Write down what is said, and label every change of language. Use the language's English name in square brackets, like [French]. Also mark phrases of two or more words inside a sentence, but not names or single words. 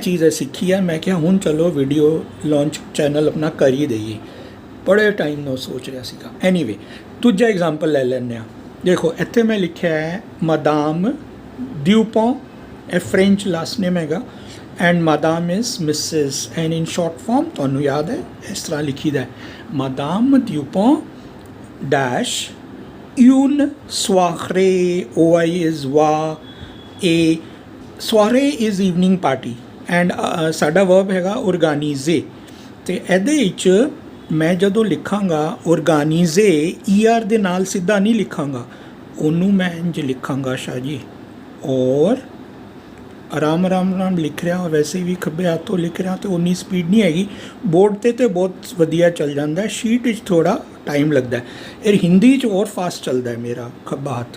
[Punjabi] ਚੀਜ਼ ਸਿੱਖੀ ਆ ਮੈਂ ਕਿਹਾ ਹੁਣ ਚਲੋ [English] video launch channel [Punjabi] ਆਪਣਾ ਕਰ ਹੀ ਦਈਏ ਬੜੇ ਟਾਈਮ ਨਾਲ ਸੋਚ ਰਿਹਾ ਸੀਗਾ ਐਨੀਵੇ ਦੂਜਾ ਐਗਜ਼ਾਮਪਲ ਲੈ ਲੈਂਦੇ ਹਾਂ ਦੇਖੋ ਇੱਥੇ ਮੈਂ ਲਿਖਿਆ ਹੈ ਮਾਦਾਮ ਡਿਊਪੋਂ ਇਹ [English] French last name [Punjabi] ਹੈਗਾ ਐਂਡ ਮਾਦਾਮ [English] is Mrs and in short form [Punjabi] ਤੁਹਾਨੂੰ ਯਾਦ ਹੈ ਇਸ ਤਰ੍ਹਾਂ ਲਿਖੀਦਾ ਹੈ ਮਾਦਾਮ ਡਿਊਪੋਂ ਡੈਸ਼ [French] une soirée [English] OI is wa a soirée is evening party and [Punjabi] ਸਾਡਾ verb ਹੈਗਾ organize ਤੇ ਇਹਦੇ ਵਿੱਚ ਮੈਂ ਜਦੋਂ ਲਿਖਾਂਗਾ organize ER ਦੇ ਨਾਲ ਸਿੱਧਾ ਨਹੀਂ ਲਿਖਾਂਗਾ ਉਹਨੂੰ ਮੈਂ ਇੰਜ ਲਿਖਾਂਗਾ ਸ਼ਾਹ ਜੀ ਔਰ ਆਰਾਮ ਲਿਖ ਰਿਹਾ ਵੈਸੇ ਵੀ ਖੱਬੇ ਹੱਥੋਂ ਲਿਖ ਰਿਹਾ ਤੇ ਉਨੀ ਸਪੀਡ ਨਹੀਂ ਹੈਗੀ ਬੋਰਡ ਤੇ ਬਹੁਤ ਵਧੀਆ ਚੱਲ ਜਾਂਦਾ ਸ਼ੀਟ ਵਿੱਚ ਥੋੜਾ ਟਾਈਮ ਲੱਗਦਾ ਇਹ ਹਿੰਦੀ 'ਚ ਹੋਰ ਫਾਸਟ ਚੱਲਦਾ ਹੈ ਮੇਰਾ ਖੱਬਾ ਹੱਥ